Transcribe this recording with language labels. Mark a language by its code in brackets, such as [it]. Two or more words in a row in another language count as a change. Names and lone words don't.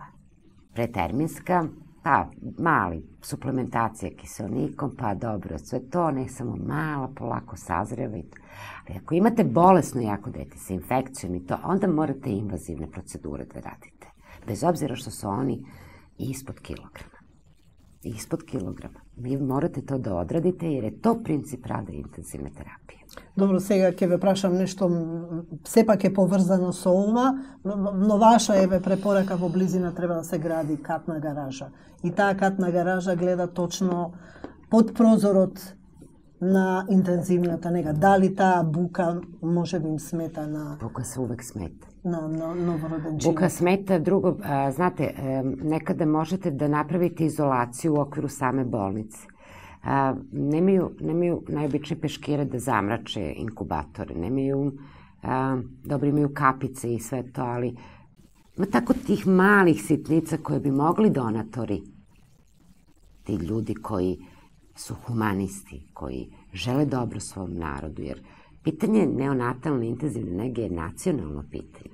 [sr] Preterminska, pa mali suplementacija kiselnikom, pa dobro, sve to, ne samo mala, polako sazreva i to. Ali ako imate bolesno jako dete sa infekcijom i to, onda morate invazivne procedure da radite. Bez obzira što su oni ispod kilograma. Ispod kilograma. Vi morate to da odradite jer je to princip rada intenzivne terapije. [mk] Добро, сега ќе ве прашам нешто сепак е поврзано со ова, но ваша еве препорака во близина треба да се гради катна гаража. И таа катна гаража гледа точно под прозорот на интензивната нега. Дали таа бука може би им смета на... [sr] Бука se uvek smeta. [mk] На новороден живот. [sr] Buka smeta, drugo, znate, nekada možete da napravite izolaciju u okviru same bolnice. Nemaju najobičnije peškire da zamrače inkubatore, nemaju, dobro imaju kapice i sve to, ali Ima tako tih malih sitnica koje bi mogli donatori, ti ljudi koji su humanisti, koji žele dobro svom narodu, jer pitanje neonatalne intenzivne nege je nacionalno pitanje.